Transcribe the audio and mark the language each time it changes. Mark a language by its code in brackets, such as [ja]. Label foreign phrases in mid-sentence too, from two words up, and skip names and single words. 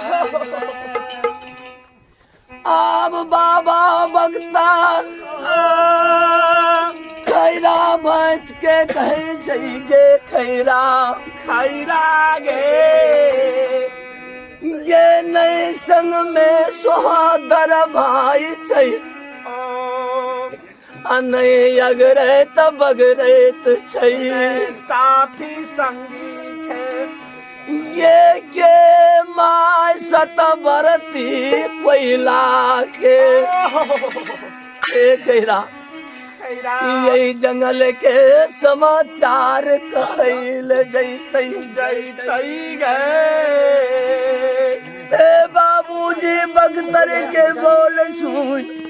[mai] आब बाबा बख्तर खैरा भैंस के कहै छै गे खैरा गे ये नए संग में सोहादर भाई छै अनै अगरैत बगरैत छै साथी संगी छै। ये के माय सतबरती कोयला के कहरा यही जंगल के समाचार कहल जैतै गे बाबूजी बख्तर के बोल सुन